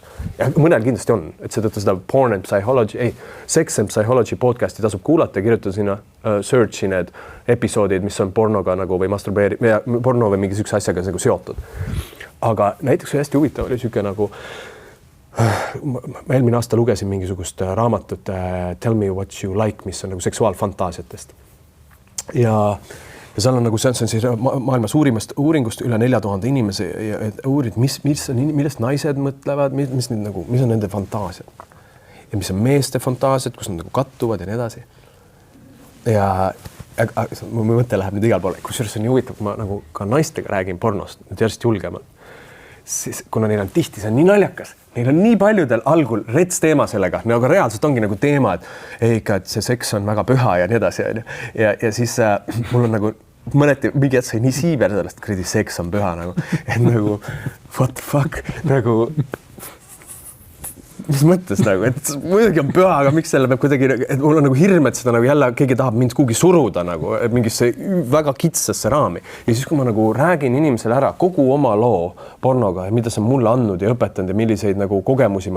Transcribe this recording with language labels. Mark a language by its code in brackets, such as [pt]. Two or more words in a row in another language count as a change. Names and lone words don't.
[et] Ja mõnel kindlasti on, et seetõttu seda Porn and Psychology, Sex and Psychology podcasti tasub kuulata ja kirjutada sinna searchi need episoodid, mis on pornoga nagu või porno või mingi sükse asjaga nagu seotud. Aga näiteks hästi huvitav oli süke nagu ma eelmine aasta lugesin mingisugust raamatut Tell me what you like, mis on nagu seksuaalfantaasiatest. Ja seal on nagu, see on siis maailma suurimast uuringust üle 4000 inimese ja uurid, millest naised mõtlevad, mis on nende fantaasiad. Ja mis on meeste fantaasiad, kus nad nagu kattuvad ja nii edasi. Ja mu mõte läheb nüüd igal poole, kusjuures on nii huvitav, kui ma nagu ka naistega räägin pornost, nüüd järjest julgemalt. Siis, kuna neil on tihti, see on nii naljakas, neil on nii paljudel algul rets teema sellega, aga reaalselt ongi nagu teema, et see seks on väga püha ja nii edasi. Ja siis mul on nagu mõneti mingi hetk sai nii siiber sellest, kredi seks on püha nagu, et nagu [en] what the fuck, [et] nagu mis mõttes nagu, et muidugi on püha, aga miks selle peab kuidagi, et mul on nagu hirm, et seda nagu jälle keegi tahab mind kuhugi suruda nagu mingisse väga kitsasse raami. Ja siis, kui ma nagu räägin inimesele ära kogu oma loo pornoga ja mida see on mulle andnud ja õpetanud ja milliseid nagu kogemusi ma